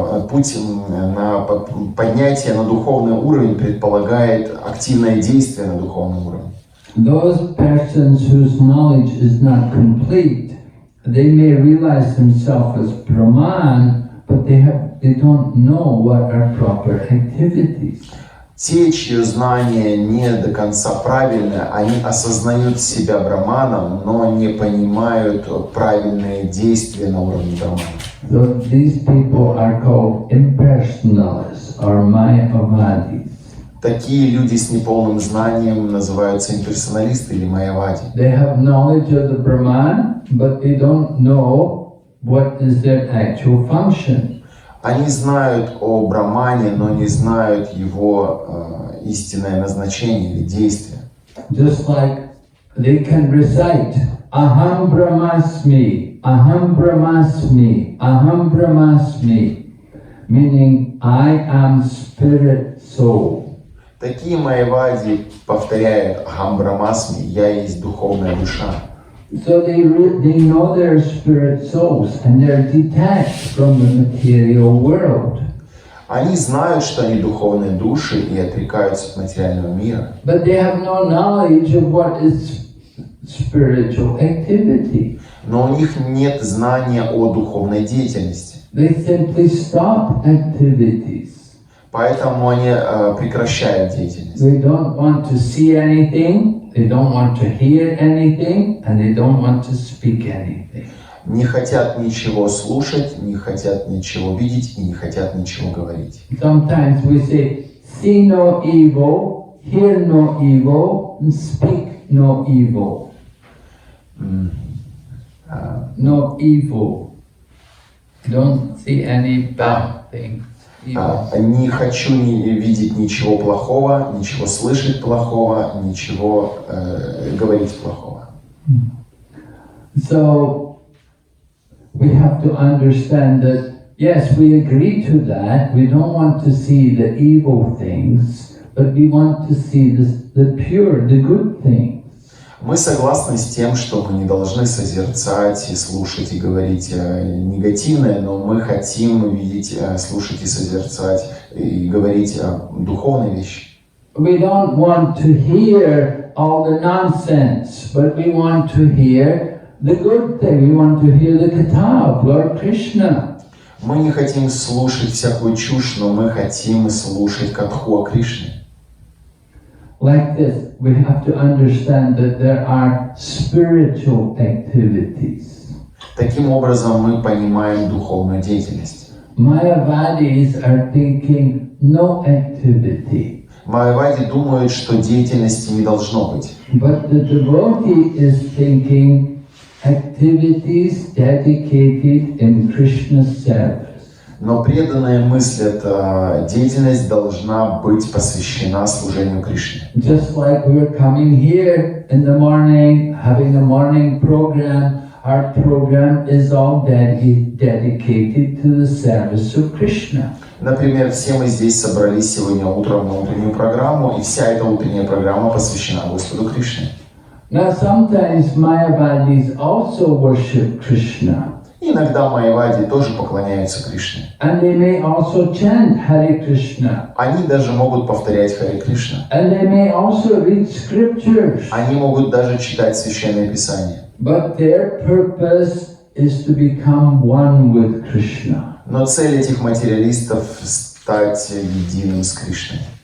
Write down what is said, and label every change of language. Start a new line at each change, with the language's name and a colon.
Russian: Путь на поднятие на духовный уровень предполагает активное действие на духовном уровне.
English: Those persons whose knowledge is not complete, they may realize themselves as Brahman, but they don't know what are proper activities.
Russian: Те, чье знание не до конца правильное, они осознают себя Брахманом, но не понимают правильные действия на уровне Брахмана.
English: So these people are called impersonalists or Mayavadis.
Russian: Такие люди с неполным знанием называются имперсоналисты или майявади.
English: They have knowledge of the Brahman, but they don't know what is their actual function.
Russian: Они знают о Брахмане, но не знают его истинное назначение или действие.
English: Just like they can recite Aham Brahmasmi, Aham Brahmasmi, Aham Brahmasmi, meaning I am spirit soul.
Russian: Такие майявади повторяют Ахам Брахмасми, я есть духовная душа.
English: So they know their spirit souls and they're detached from the material world.
Russian: Они знают, что они духовные души и отрекаются от материального мира.
English: But they have no knowledge of what is spiritual activity.
Russian: Но у них нет знания о духовной деятельности.
English: They simply stop activities.
Russian: Поэтому они прекращают деятельность.
English: They don't want to see anything, they don't want to hear anything, and they don't want to speak anything.
Russian: Не хотят ничего слушать, не хотят ничего видеть и не хотят ничего говорить.
English: Sometimes we say, see no evil, hear no evil, and speak no evil. No evil. Don't see any bad things. Evil.
Russian: Не хочу видеть ничего плохого, ничего слышать плохого, ничего говорить плохого.
English: So we have to understand that, yes, we agree to that. We don't want to see the evil things, but we want to see the pure, the good things.
Russian: Мы согласны с тем, что мы не должны созерцать и слушать и говорить негативное, но мы хотим видеть, слушать и созерцать и говорить духовные вещи.
English: We don't want to hear all the nonsense, but we want to hear the good thing. We want to hear the katha of Lord Krishna.
Russian: Мы не хотим слушать всякую чушь, но мы хотим слушать катху о Кришне.
English: Like this, we have to understand that there are spiritual activities.
Russian: Таким образом мы понимаем духовную деятельность.
English: Mayavadis are thinking no activity.
Russian: Майявади думают, что деятельности не должно быть.
English: But the devotee is thinking activities dedicated in Krishna's service.
Russian: Но преданная мысль, деятельность должна быть посвящена служению Кришне.
English: Just like we're coming here in the morning, having a morning program, our program is all dedicated to the service of Krishna.
Russian: Например, все мы здесь собрались сегодня утром на утреннюю программу, и вся эта утренняя программа посвящена Господу Кришне.
English: Now sometimes Mayavadis also worship Krishna.
Russian: Иногда майявади тоже поклоняются Кришне.
English: And they may also chant Hare Krishna.
Russian: Они даже могут повторять Харе Кришна.
English: And they may also read scriptures.
Russian: Они могут даже читать Священное Писание.
English: But their purpose is to become one with Krishna.
Russian: Но цель этих материалистов — стать единым с Кришной.